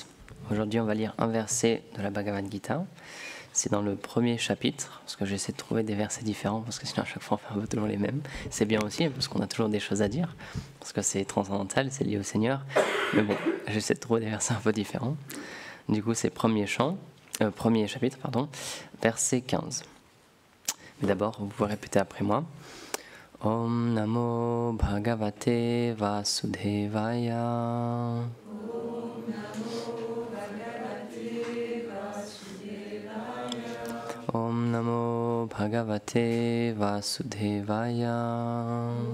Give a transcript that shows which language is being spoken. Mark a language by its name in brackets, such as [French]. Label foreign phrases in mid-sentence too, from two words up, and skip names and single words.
[French] Aujourd'hui, on va lire un verset de la Bhagavad Gita. C'est dans le premier chapitre, parce que j'essaie de trouver des versets différents, parce que sinon à chaque fois on fait un peu toujours les mêmes. C'est bien aussi, parce qu'on a toujours des choses à dire, parce que c'est transcendantal, c'est lié au Seigneur. Mais bon, j'essaie de trouver des versets un peu différents. Du coup, c'est premier chapitre, verset 15. Mais d'abord, vous pouvez répéter après moi. [Sanskrit] Om Namo Bhagavate Vasudevaya. Om Namo Bhagavate Vasudevaya.